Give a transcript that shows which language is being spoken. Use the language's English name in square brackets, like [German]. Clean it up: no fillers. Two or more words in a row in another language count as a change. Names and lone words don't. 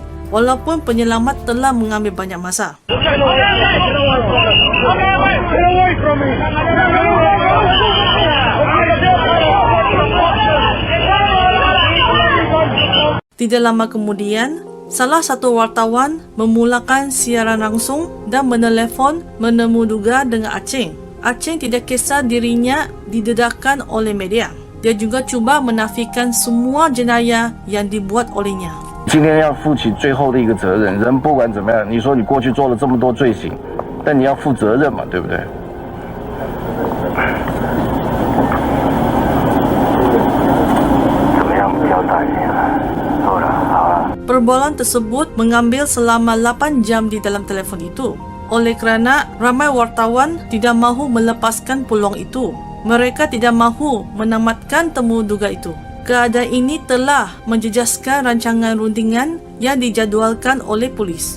[Malay] Walaupun penyelamat telah mengambil banyak masa. Tidak lama kemudian, salah satu wartawan memulakan siaran langsung dan menelefon menemuduga dengan Aceng. Aceng tidak kisah dirinya didedahkan oleh media. Dia juga cuba menafikan semua jenayah yang dibuat olehnya. [Chinese] 今天要负起最后的一个责任，人不管怎么样，你说你过去做了这么多罪行，但你要负责任嘛，对不对？怎么样表达你了？好了。 [Malay] Perbualan tersebut mengambil selama 8 jam di dalam telefon itu. Oleh kerana ramai wartawan tidak mahu melepaskan peluang itu. Mereka tidak mahu menamatkan temuduga itu. Keadaan ini telah menjejaskan rancangan rundingan yang dijadualkan oleh polis.